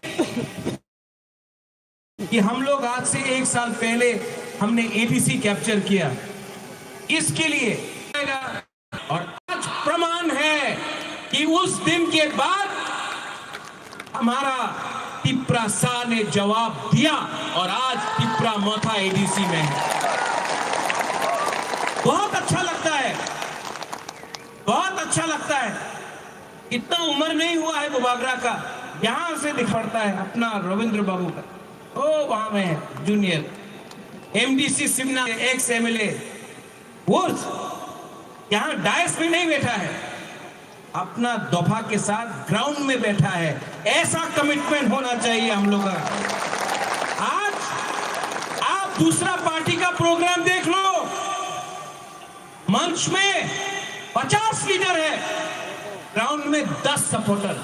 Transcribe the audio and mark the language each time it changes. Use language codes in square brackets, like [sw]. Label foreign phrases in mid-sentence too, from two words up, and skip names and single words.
[hi] कि हम लोग आज से 1 साल पहले हमने ADC कैप्चर किया इसके लिए और आज प्रमाण है कि उस दिन के बाद हमारा तिपरासा ने जवाब दिया और आज तिपरा मोथा ADC में है बहुत अच्छा लगता है, बहुत अच्छा लगता है। इतना उम्र नहीं हुआ है बुबागरा का, यहां से दिखता है अपना रविंद्र बाबू का, ओ वहां में है [en] junior MDC [hi] सिमना [en] ex MLA, [hi] वो यहां डायस में नहीं बैठा है, अपना दफा के साथ ग्राउंड में बैठा है। ऐसा कमिटमेंट होना चाहिए हम लोग का। आज आप दूसरा पार्टी का प्रोग्राम देख लो, मंच में 50 लीडर है, ग्राउंड में 10 सपोर्टर।